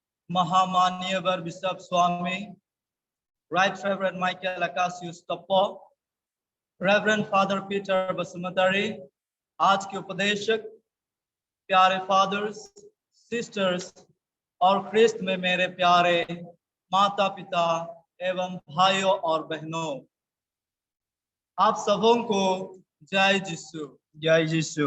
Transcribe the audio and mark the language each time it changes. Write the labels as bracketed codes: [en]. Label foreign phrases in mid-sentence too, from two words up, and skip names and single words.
[hi] महामान्य वर बिशप स्वामी, [en] Right Reverend Michael Akasius Topo, Reverend Father Peter Basumatari, [hi] आज के उपदेशक, प्यारे [en] Fathers, Sisters [hi] और ख्रिस्त में मेरे प्यारे माता पिता एवं भाइयों और बहनों, आप सबों को जय यीशु। जय यीशु।